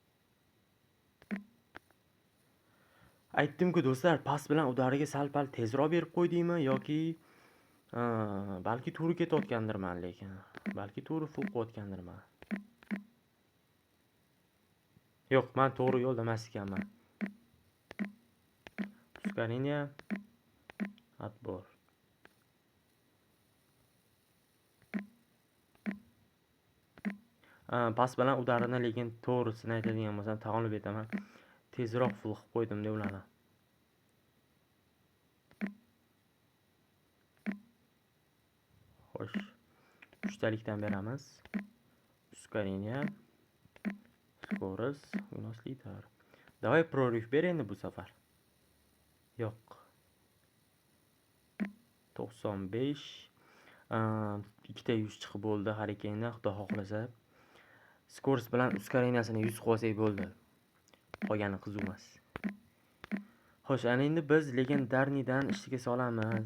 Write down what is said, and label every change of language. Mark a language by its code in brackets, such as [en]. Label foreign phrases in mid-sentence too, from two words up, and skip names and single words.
[uz] Aytdim-ku do'stlar, pas bilan udariga sal-pal tezroq berib qo'ydingmi yoki balki to'g'ri ketayotgandirman, lekin balki to'g'ri full qilayotgandirman. Yo'q, men to'g'ri yo'lda emas ekanman. [ru] Ускорение, отбор. [uz] Pas bilan udarini lekin to'g'risini aytadigan bo'lsam, taxminlab aytaman. Tezroq full qilib qo'ydim deb ularni. Xo'sh, 3 talikdan beramiz. [ru] Ускорение, скорость, вынос литр. Давай прорыв [uz] ber endi bu safar. Yo'q. 95. Ikkita 100 chiqib bo'ldi Harikenda, xudo xohlasa. Skorost bilan ускорениесini 100 qo'ysak bo'ldi. Qolgani qizumas. Xo'sh, ana endi biz legendarnidan ishga solamiz.